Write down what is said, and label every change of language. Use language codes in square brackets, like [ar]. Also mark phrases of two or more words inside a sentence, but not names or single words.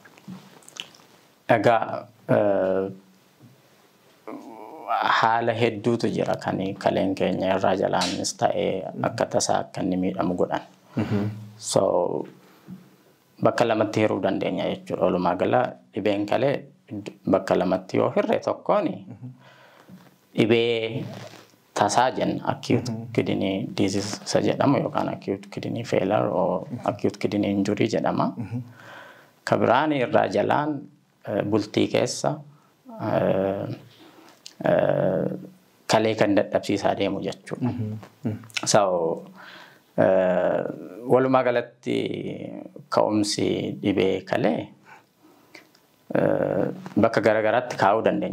[om] Egaa haala hedduutu jira kan kaleen keenya irraa jalaanis ta'ee akka tasaa akka inni miidhamu godhan. Bakka lamatti hiruu dandeenya jechuudha. Walumaa gala dhibeen kalee bakka lamatti yoo hirre tokkoon dhibee tasaa jenna [en] acute kidney disease [om] jedhama yookaan [en] acute kidney failure or acute kidney injury [om] jedhama. Ka biraan irraa jalaan bultii keessa kalee kan dadhabsiisaa deemu jechuudha. Walumaa galatti ka'umsi dhibee kalee bakka garaagaraatti kaa'uu dandeenya.